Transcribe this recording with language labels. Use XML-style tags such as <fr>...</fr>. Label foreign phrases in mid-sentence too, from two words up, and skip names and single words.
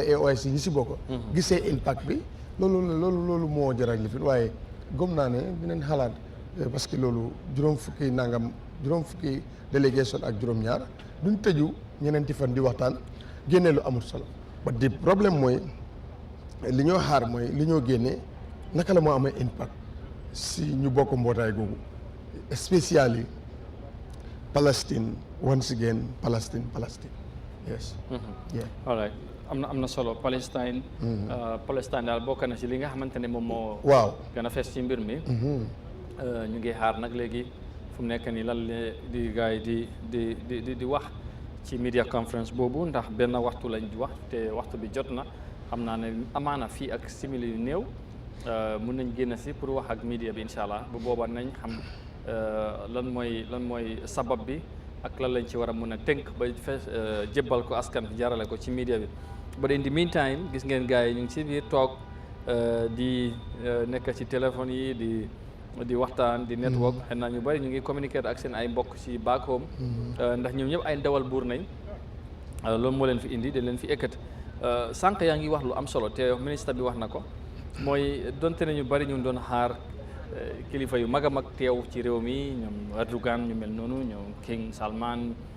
<wo>OIC yi si bokk gisee impact bi loolu moo jaral li fi waaye gëm naa ne dinañ xalaat parce que loolu juróom fukki délégation ak juróom-ñaar duñ tëju ñeneenti fan di waxtaan génne lu amul solo ba di problème mooy li ñoo xaar mooy li ñoo génnee naka la moo amee impact si ñu bokk mbootaay googu spécially Palestine</wo> <en>once again</en> <wo>Palestine yes</wo> <en>yeah all right</en> <wo>am na solo Palestine daal bokk na ci li nga xamante ne moom moo waaw gën a fees ci mbir mi ñu ngi xaar nag léegi fu mu nekk nii lan la di gars yi di wax ci</wo> <en>media conference</en> <wo>boobu ndax benn waxtu lañ wax te waxtu bi jot na xam naa ne amaana fii ak simili yu néew mun nañ génn si pour wax ak media bi</wo> <ar>incha allah</ar> <wo>bu boobaa nañ xam lan mooy sabab bi ak lan lañ ci war a mun a tënk ba jébbal ko askan bi jarale ko ci media bi.</wo> <en>but in the meantime</en> <wo>gis ngeen gars yi ñu ngi si biir toog di nekk ci téléphone yi di waxtaan di network xëy na ñu bëri ñu ngi communiquer ak seen ay mbokk ci</wo> <en>back home</en> <wo>ndax ñoom ñëpp ay ndawal buur nañ loolu moo leen fi indi da leen fi ekkati sànq yaa ngi wax lu am solo te ministre bi wax na ko mooy donte ne ñu bëri ñu doon xaar kilifa yu mag a mag teew ci réew mi ñoom Erdogan ñu mel noonu ñoom King Salman</wo>